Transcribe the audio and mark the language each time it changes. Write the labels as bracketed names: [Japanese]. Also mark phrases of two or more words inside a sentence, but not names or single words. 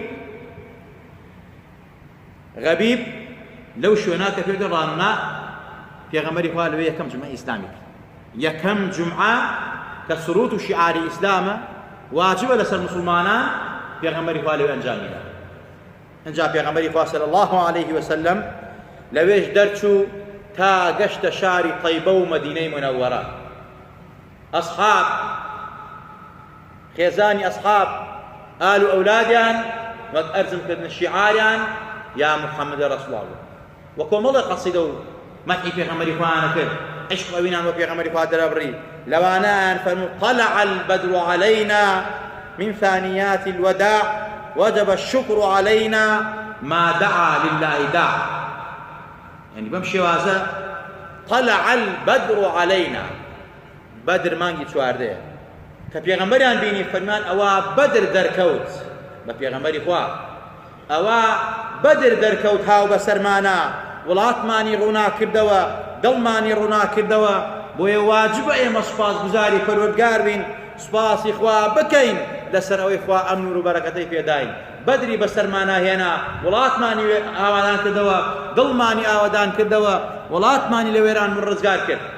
[Central Kurdish] غەبیب لەو شوێنە کە پێوتە ڕانونا پێغەمبەری خوا لەوێ یەکەم جومعەی ئیسلامی کرد یەکەم جومعە کە سروت و شیعاری ئیسلامە واجبە لەسەر مسلمانان پێغەمبەری خوا لەوێ ئەنجامیدا ئەنجا پێغەمبەری خوا [Arabic] صلی الله علیه وسلم [Central Kurdish] لەوێش دەرچوو تا گەشتە شاری طەیبە و مەدینەی منەوەرە ئەسحاب خێزانی ئەسحاب ئال و ئەولادیان وەک ئەرزمکردن شیعاریان یا محەممەد ڕەسوڵ الله وە کۆمەڵی قەسیدە و مەدحی پێغەمبەری خوایان کرد عشق ئەوینان بۆ پێغەمبەری خوا دەرەبڕی لەوانەیان فەرموو [Arabic] طلع البدر علينا من ثانيات الوداع وجب الشكر علينا ما دعا لله داع يعني [Central Kurdish] بەم شێوازە [Arabic] طلع البدر علينا [Central Kurdish] بدر مانگی چواردەیە کە پێغەمبەریان بینی فەرمان ئەوە بەدر دەرکەوت بە پێغەمبەری خوا ئەوە بەدر دەرکەوت هاو بەسەرمانە وڵاتمانی ڕوونا کردەوە دڵمانی ڕوونا کردەوە بۆیە واجبە ئێمە سوپاسگوزاری پەروەردگار بین سوپاسی خوا بکەین لەسەر ئەوەی خوا ئەمن و بەرەکەتەی پێداین بەدری بەسەرمانە هێنا وڵاتمانی ئاوادان کردەوە دڵمانی ئاوادان کردەوە وڵاتمانی لە وێران من ڕزگار کرد